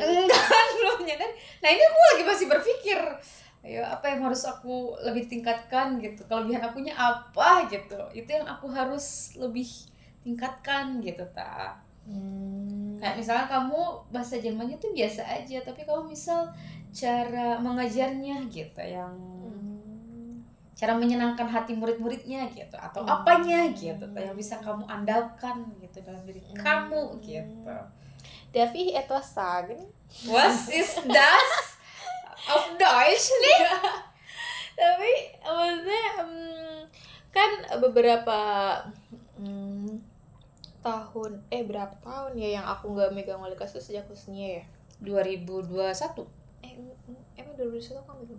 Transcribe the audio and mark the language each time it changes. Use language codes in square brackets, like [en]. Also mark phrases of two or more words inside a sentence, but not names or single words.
[id] Enggak, belum menyadari. Nah ini aku lagi masih berpikir, ayo apa yang harus aku lebih tingkatkan gitu, kelebihan akunya apa gitu, itu yang aku harus lebih tingkatkan gitu Kayak misalnya kamu bahasa Jermannya tuh biasa aja, tapi kamu misal cara mengajarnya gitu, yang cara menyenangkan hati murid-muridnya gitu, atau apanya gitu yang bisa kamu andalkan gitu dalam diri kamu gitu. [de] Darf ich etwas sagen? Was ist das? [id] Auf Deutsch nih? Tapi maksudnya kan beberapa tahun berapa tahun ya yang aku nggak megang wali kelas itu sejak kelasnya ya 2021. Emang 2021 aku megang?